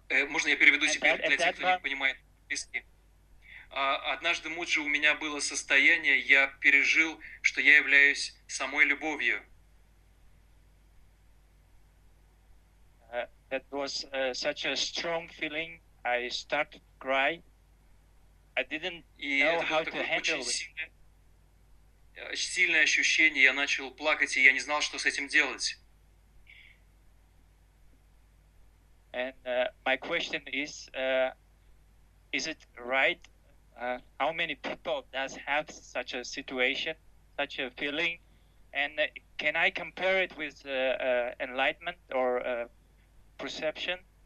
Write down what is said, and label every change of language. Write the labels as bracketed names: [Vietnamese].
[Russian] Можно я переведу себе для тех, кто не понимает по-английски? Однажды, Муджи, у меня было состояние, я пережил, что я являюсь самой любовью. [English] That was such a strong feeling. I started to cry. I didn't know how to handle it. [Russian] Сильное ощущение, я начал плакать, и я не знал, что с этим делать. [English] And my question is it right? How many people does have such a situation, such a feeling? And can I compare it with enlightenment or perception?